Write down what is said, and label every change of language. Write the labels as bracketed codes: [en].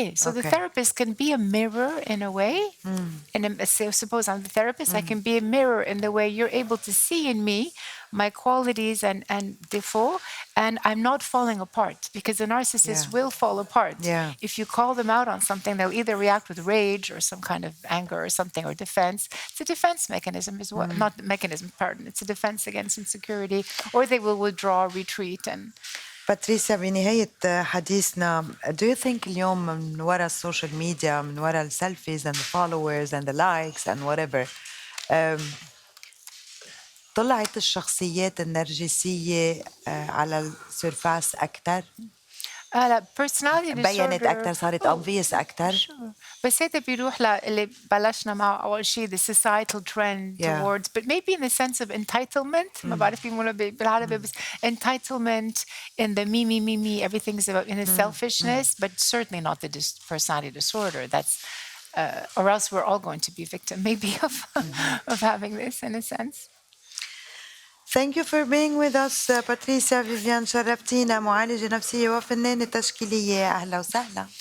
[en] So the therapist can be a mirror in a way. And suppose I'm the therapist, I can be a mirror in the way you're able to see in me my qualities and default, and I'm not falling apart, because the narcissist will fall apart. If you call them out on something, they'll either react with rage or some kind of anger or something, or defense. It's a defense mechanism as well. Not mechanism, pardon. It's a defense against insecurity, or they will withdraw, retreat. And [ar] باتريسيا، بنهاية حديثنا [en] do you think [ar] اليوم من وراء السوشيال ميديا، من وراء السيلفيز [en] and the followers and the likes and whatever [ar] طلعت الشخصيات النرجسية على السيرفاس أكتر؟ [en] personality [ar] بينت [en] disorder. [ar] أكتر، صارت obvious أكتر. بس هذا بيروح للي بلشنا معه أول شيء [en] the societal trend towards, but maybe in the sense of entitlement. [ar] ما بعرف يقولوا بالعربي بس [en] entitlement in the me, everything's about in the selfishness, but certainly not the personality disorder. That's or else we're all going to be victim maybe of having this in a sense. Thank you for being with us, Patricia Vivian. [ar] شرفتينا، معالجة نفسية وفنانة تشكيلية. أهلا وسهلا.